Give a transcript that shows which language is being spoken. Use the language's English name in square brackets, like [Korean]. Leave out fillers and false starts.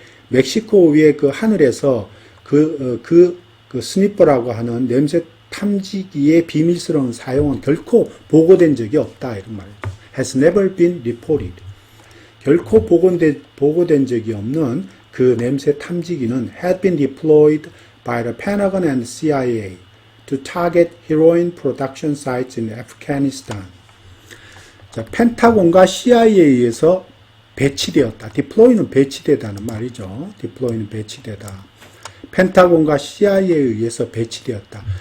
[Korean] 멕시코 위에 그 하늘에서 그 스니퍼라고 하는 냄새 탐지기의 비밀스러운 사용은 결코 보고된 적이 없다 이런 말이죠. [English] Has never been reported. 결코 보고된 적이 없는 그 냄새 탐지기는 had been deployed by the Pentagon and CIA to target heroin production sites in Afghanistan. [Korean] 자, 펜타곤과 CIA에 의해서 배치되었다. deploy는 배치되다는 말이죠. deploy는 배치되다. 펜타곤과 CIA에 의해서 배치되었다.